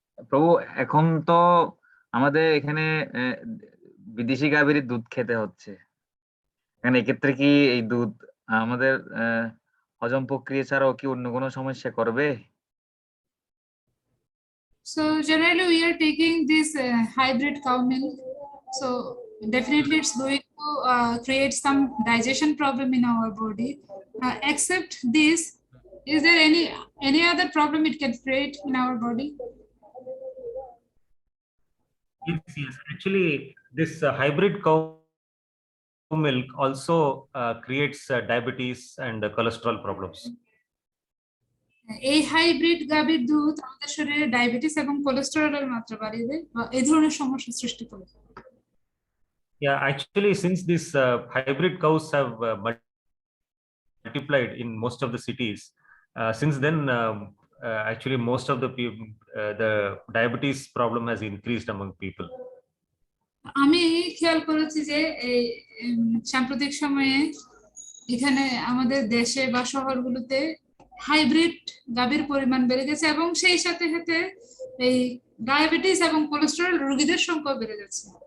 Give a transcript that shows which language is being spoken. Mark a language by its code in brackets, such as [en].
[bn] প্রভু, এখন তো আমাদের এখানে বিদেশি গাভীর দুধ খেতে হচ্ছে, এখানে এক্ষেত্রে কি এই দুধ আমাদের হজম প্রক্রিয়া ছাড়াও কি অন্য কোনো সমস্যা করবে? [en] So generally we are taking this hybrid cow milk, so definitely it's going to create some digestion problem in our body. Except this, is there any other problem it can create in our body? Yes. Actually, this hybrid cow milk also creates diabetes and cholesterol problems. [bn] এই hybrid গাভীর দুধ আমাদের শরীরে diabetes এবং কোলেস্টেরলের মাত্রা বাড়িয়ে দেয় বা এই ধরনের সমস্যা সৃষ্টি করে। [en] Yeah, actually, since these hybrid cows have multiplied in most of the cities, since then, actually, most of the people, the diabetes problem has increased among people. [bn] আমি খেয়াল করেছি যে এই সাম্প্রতিক সময়ে এখানে আমাদের দেশে বা শহরগুলোতে হাইব্রিড গাভীর পরিমাণ বেড়ে গেছে এবং সেই সাথে সাথে এই ডায়াবেটিস এবং কোলেস্টেরল রোগীদের সংখ্যা বেড়ে যাচ্ছে।